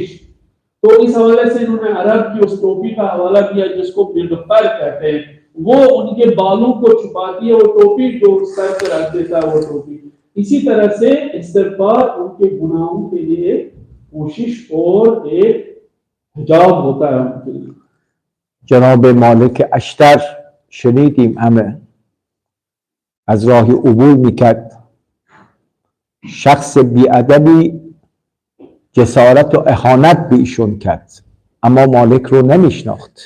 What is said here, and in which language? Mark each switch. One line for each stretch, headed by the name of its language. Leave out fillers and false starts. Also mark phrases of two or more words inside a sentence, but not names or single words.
Hindi: तो इस हवाले से इन्होंने अरब की उस टोपी का हवाला किया जिसको मिग़फ़र कहते हैं। वो उनके बालों को छुपाती है, वो टोपी जो सर पर रख देता है वो टोपी। इसी तरह से इस्तिग़फ़ार उनके गुनाहों के लिए कोशिश और एक हिजाब होता है उनके लिए।
Persian: جناب مالک اشتر شنیدیم همه از راهی عبور میکرد، شخص بیادبی جسارت و اهانت به ایشون کرد، اما مالک رو نمیشناخت.